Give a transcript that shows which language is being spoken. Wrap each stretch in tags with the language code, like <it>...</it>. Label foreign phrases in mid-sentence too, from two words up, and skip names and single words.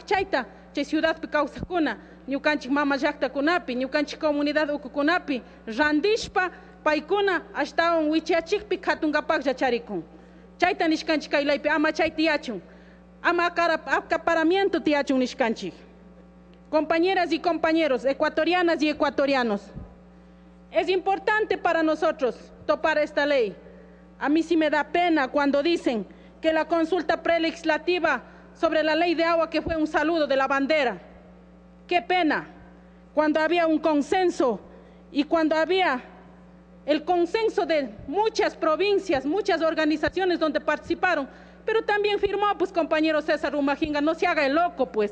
<qu>Chayta chay ciudadpi kawsaqkuna, ñukanchik mama llaqtakunapi, ñukanchik comunidad ukukunapi randishpa, paykuna ashtawan wichayachikpi khatungapaqlla charikun. Chayta nishkanchik kaylaypi ama chay tiyachun, ama acaparamiento tiyachun nishkanchik.</qu> <es>Compañeras y compañeros, ecuatorianas y ecuatorianos, es importante para nosotros topar esta ley. A mí sí me da pena cuando dicen que la consulta prelegislativa sobre la ley de agua que fue un saludo de la bandera. Qué pena, cuando había un consenso y cuando había el consenso de muchas provincias, muchas organizaciones donde participaron, pero también firmó, pues, compañero César Rumajinga, no se haga el loco, pues.</es>